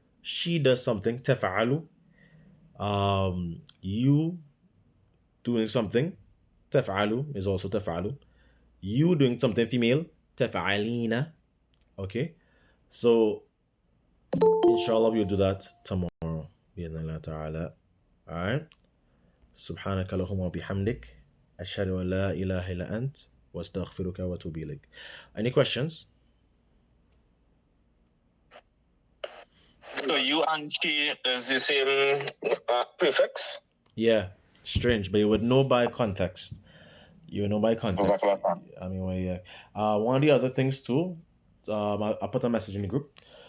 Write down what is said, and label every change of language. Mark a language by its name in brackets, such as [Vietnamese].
[English] She does something, تفعل. You doing something, تفعل is also تفعل. You doing something female, تفعلين. Okay? So inshallah we'll do that tomorrow. [Arabic] بإذن الله تعالى. Alright? سبحانك اللهم وبحمدك أشهد أن لا إله إلا أنت واستغفرك وأتوب إليك. [English] Any questions? So you and she is the same prefix? Yeah, strange, but you would know by context. You would know by context. I mean, well, yeah. One of the other things too, I put a message in the group.